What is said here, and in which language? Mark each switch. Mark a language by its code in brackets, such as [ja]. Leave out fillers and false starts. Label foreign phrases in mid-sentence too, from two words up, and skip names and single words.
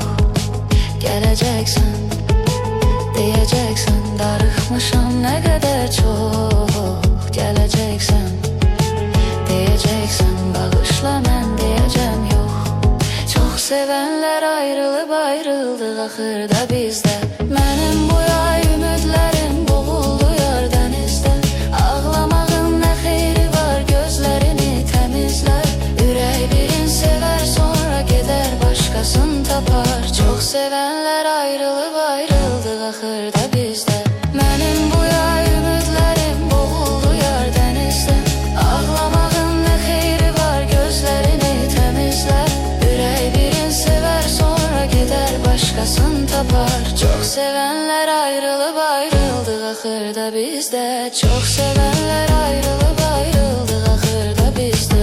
[tr] Geleceksen, diyeceksen darıxmışam ne kadar çok. Geleceksen, diyeceksen bağışla mən diyeceğim yok. Çok sevenler ayrılıp ayrıldı axırda bizde. [az] Mənim bu yay ümidlərim boğuldu yar dənizdə. Ağlamağın nə xeyri var, gözlərini təmizlə. Ürək birin sever sonra gedər başqasını tapar. [tr] Çok sevenler ayrılıp ayrıldı axırda bizde. [az] Mənim bu yay ümidlərim boğuldu yar dənizdə. Ağlamağın nə xeyri var, gözlərini təmizlə. Ürək birin sever sonra gedər başqasını tapar. [tr] Çok sevenler ayrılıp ayrıldı axırda bizde. Çok sevenler ayrılıp ayrıldı axırda bizde.